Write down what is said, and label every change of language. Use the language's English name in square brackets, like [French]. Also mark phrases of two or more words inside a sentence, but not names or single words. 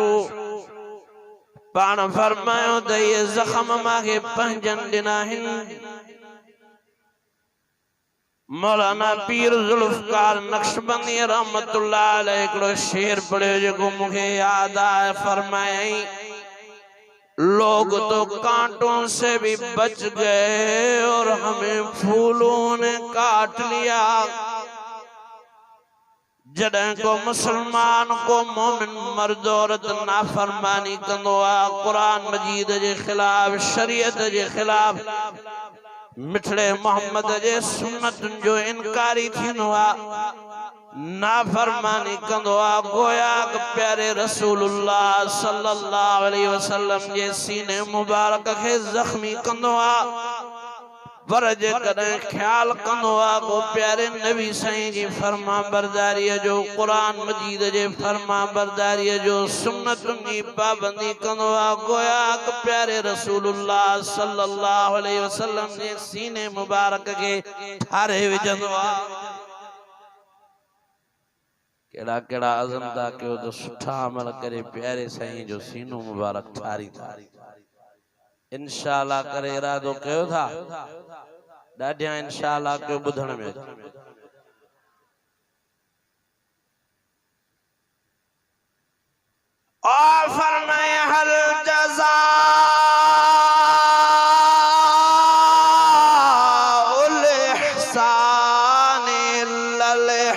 [Sindhi] पाण फरमायो त ये ज़ख़म मांखे पंहिंजनि ॾिना आहिनि। मौलाना पीर जुल्फकार नक्शबंदी [Arabic] رحمة الله عليه [Sindhi] हिकिड़ो शेर पढ़ियो जेको मूंखे यादि आहे। फरमायई, [Urdu] لوگ تو کانٹوں سے بھی بچ گئے اور ہمیں پھولوں نے کاٹ لیا. [Sindhi] जॾहिं को मुसलमान को मोमिन मर्द औरत नाफरमानी कंदो आहे, कुरान मजीद जे खिलाफ, शरीयत जे खिलाफ, मिठड़े मोहम्मद जे सुन्नतुनि जो इनकारी थींदो आहे, नाफरमानी कंदो आहे, गोया प्यारे रसूलुल्लाह [Arabic] صلى الله عليه وسلم [Sindhi] जे सीने मुबारक के जख्मी कंदो आहे। पर जे कदे ख्याल कंदो आहे को प्यारे नबी साईं जी फरमा बरदारी जो, कुरान मजीद जे फरमा बरदारी जो, सुन्नतुनि जी पाबंदी कंदो आहे, गोया प्यारे रसूलुल्लाह [Arabic] صلى الله عليه وسلم [Sindhi] जे सीने मुबारक के ठारे विझंदो आहे। केड़ा केड़ा अज़म दा कयो तो सुठा अमल करे प्यारे साईं जो सीनो मुबारक ठारी था। इंशाअल्लाह करे इरादो कयो था, ॾाढिया इंशाअल्लाह कयो ॿुधण में। ۽ فرمايائين [Arabic] هل جزاء الإحسان إلا